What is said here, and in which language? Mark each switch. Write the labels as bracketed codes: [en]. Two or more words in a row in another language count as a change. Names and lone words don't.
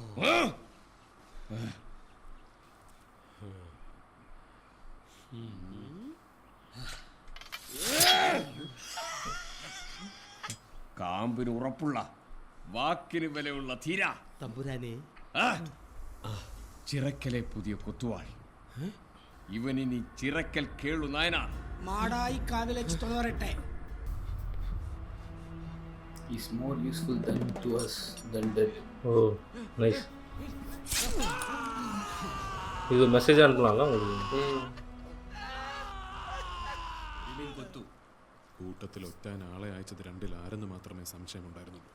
[ml] കാമ്പിന് ഉറപ്പുള്ള, വാക്കിന് വിലയുള്ള ധീര തമ്പുരാനെ, ചിറക്കലെ പുതിയ കൊത്തുവാൾ. ഇവനിനി ചിറക്കൽ കേളു നായനാർ. മാടായി കാവിലേക്ക് തുടരട്ടെ. [en] He's more useful to us than dead. Oh, nice. [ta] இது மெசேஜ் அனுப்பலாம்ல உங்களுக்கு? [ml] കൂട്ടത്തിൽ ഒറ്റാൻ ആളെ അയച്ചത് രണ്ടിൽ ആരെന്ന് മാത്രമേ സംശയമുണ്ടായിരുന്നുള്ളൂ.